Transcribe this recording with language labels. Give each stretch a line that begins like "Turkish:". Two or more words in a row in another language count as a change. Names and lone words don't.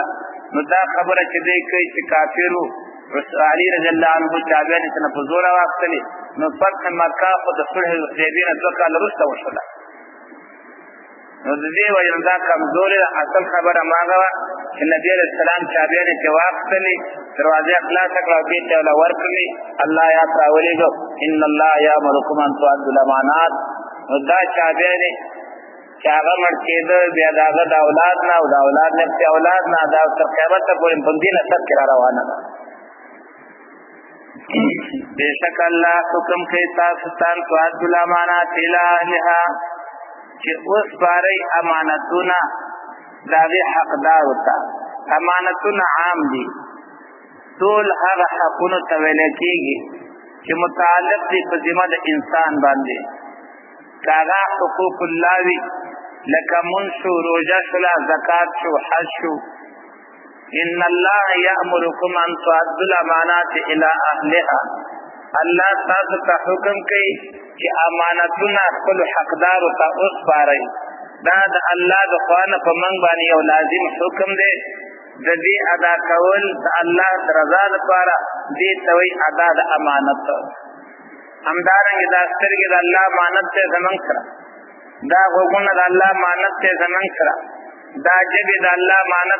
Pashto: نو دا خبره چې دې کوي چې کافرو علی
Arabic: رضی الله عنه
Pashto: تابعین ته په زور واخلي نو فتح مکه او د صلح حدیبیه نه ځکه لرسته وشوله نو د دې وجه نه دا کمزوري اصل خبره ماغه وه چې نبي علیه السلام چابیانې چې واخیستلې دروازې خلاصه کړه او دې ته یې ورکړلې الله آیات راولېږه
Arabic: ان الله یامرکم ان تؤدوا الامانات
Pashto: نو دا چابیانې چې هغه مړ کېده بیا د هغه د اولاد نه او د اولاد نه پسې اولاد نه دا تر قیامته پورې په دې نسب کې را روانه ده بېشک الله حکم کوي تاسو ته
Arabic: ان تؤدوا الامانات الی اهلها
Pashto: چې وسپارئ امانتونه د هغې حقدارو ته امانتونه عام دي ټول هغه حقونو ته ویلی کېږي چې متعلق دي په ذمه د انسان باندې که هغه حقوق الله وي لکه مونځ شو روژه شوله زکات شو حج شو
Arabic: ان الله یأمرکم ان تؤدوا الامانات الی اهلها
Pashto: الله تاسو ته حکم کوي چې امانتونه خپلو حقدارو ته وسپارئ دا د الله د خوا نه په موږ باندې یو لازم حکم دی د دې ادا کول د الله د رضا لپاره دې ته وایي ادا د امانت همدارنګې دا سترګې د الله امانت دی زموږ سره دا غوږونه د الله امانت دی زموږ سره دا ژبې د الله امانت